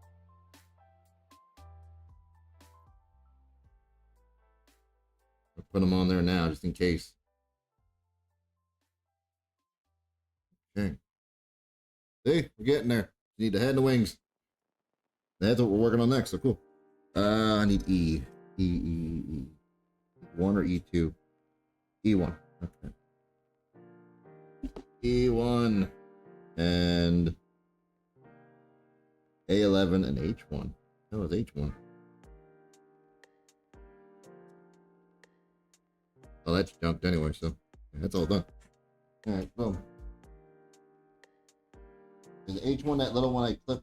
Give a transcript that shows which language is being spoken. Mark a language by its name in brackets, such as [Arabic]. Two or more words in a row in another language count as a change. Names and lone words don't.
[English] I'll put them on there now, just in case. Okay. See, we're getting there. You need the head and the wings. That's what we're working on next, so cool. I need E. E. 1 or E2? E1. Okay. E1 and A11 and H1. That was H1. Oh, that's junked anyway, so that's all done. Alright, boom. Is H1 that little one I clipped?